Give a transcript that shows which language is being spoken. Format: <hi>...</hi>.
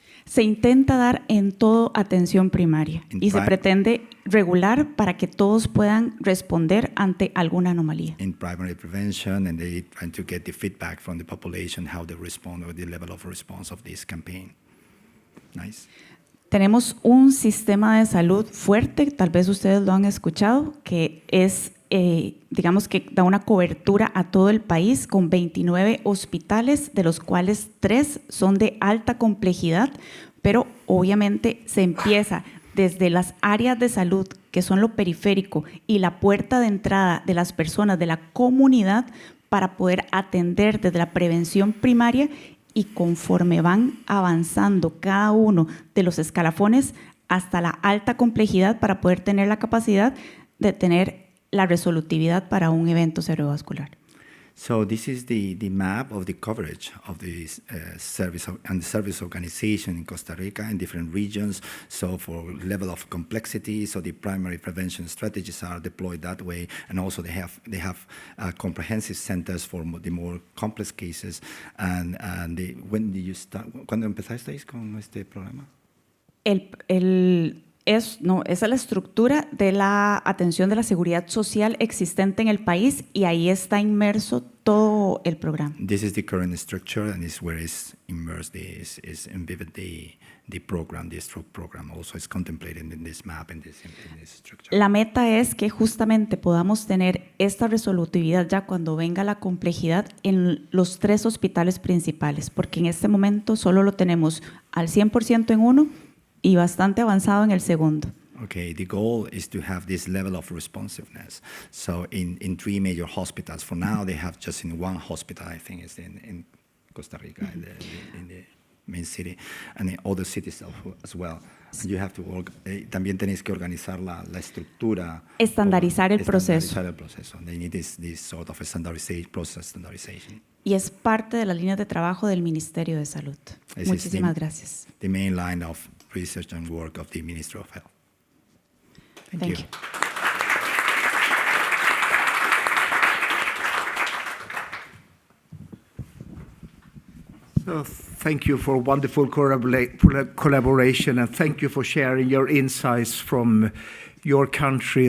<es>Se intenta dar en todo atención primaria y se pretende regular para que todos puedan responder ante alguna anomalía.</es> <en>In primary prevention, and they try to get the feedback from the population how they respond or the level of response of this campaign. Nice.</en> <es>Tenemos un sistema de salud fuerte, tal vez ustedes lo han escuchado, que es, digamos que da una cobertura a todo el país con 29 hospitales, de los cuales 3 son de alta complejidad, pero obviamente se empieza desde las áreas de salud, que son lo periférico, y la puerta de entrada de las personas de la comunidad para poder atender desde la prevención primaria. Y conforme van avanzando cada uno de los escalafones hasta la alta complejidad para poder tener la capacidad de tener la resolutividad para un evento cerebrovascular.</es> <en>So this is the map of the coverage of the service organization in Costa Rica in different regions. So for level of complexity, so the primary prevention strategies are deployed that way, and also they have comprehensive centers for the more complex cases. And when did you start?</en> <es>¿Cuándo empezasteis con este programa? Esa es la estructura de la atención de la seguridad social existente en el país, y ahí está inmerso todo el programa.</es> <en>This is the current structure, and is where is immersed is embedded the program, the stroke program. Also is contemplated in this map, in this structure.</en> <es>La meta es que justamente podamos tener esta resolutividad ya cuando venga la complejidad en los 3 hospitales principales, porque en este momento solo lo tenemos al 100% en uno y bastante avanzado en el segundo.</es> <en>Okay, the goal is to have this level of responsiveness. So in 3 major hospitals, for now they have just in 1 hospital, I think it's in Costa Rica, in the main city, and in other cities as well. And you have to</en> <es>también tenéis que organizar la estructura. Estandarizar el proceso. Estandarizar el proceso.</es> <en>They need this sort of standardization.</en> <es>Y es parte de las líneas de trabajo del Ministerio de Salud. Muchísimas gracias.</es> <en>The main line of research and work of the Ministry of Health. Thank you. So thank you for wonderful collaboration, and thank you for sharing your insights from your country.</en>